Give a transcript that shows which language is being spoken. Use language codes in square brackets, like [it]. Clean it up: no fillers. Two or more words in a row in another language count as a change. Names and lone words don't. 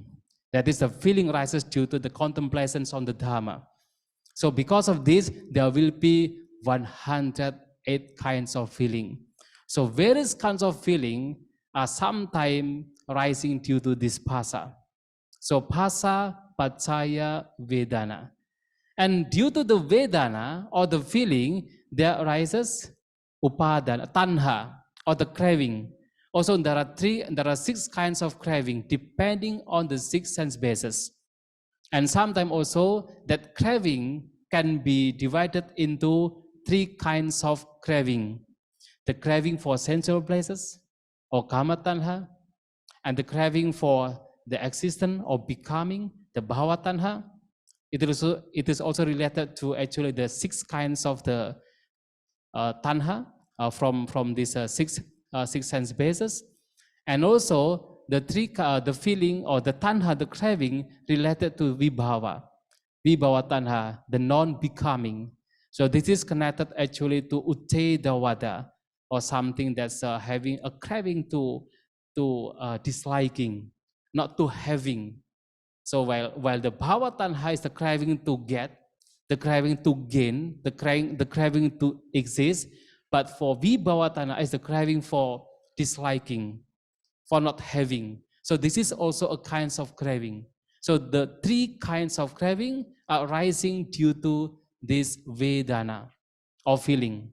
[en] That is, the feeling rises due to the contemplations on the Dhamma. So because of this, there will be 108 kinds of feeling. So various kinds of feeling are sometimes rising due to this phasa. [pi] So phasa, paccaya, vedana. [en] And due to the vedana or the feeling, there arises [pi] upadana, tanha, [en] or the craving. Also, there are 6 kinds of craving depending on the 6 sense bases. And sometimes also that craving can be divided into three kinds of craving. The craving for sensual places, or [pi] kama tanha, [en] and the craving for the existence or becoming, the [pi] bhava tanha. [en] It is also related to actually the six kinds of the tanha from these six sense bases, and also the feeling or the tanha, the craving related to [pi] vibhava tanha, [en] the non-becoming. So this is connected actually to uttedavada, or something that's having a craving to disliking, not to having. So while the [pi] bhava tanha [en] is the craving to get, the craving to gain, the craving to exist, but for [pi] vibhava tanha [en] is the craving for disliking, for not having. So this is also a kind of craving. So the three kinds of craving are arising due to this vedana, or feeling.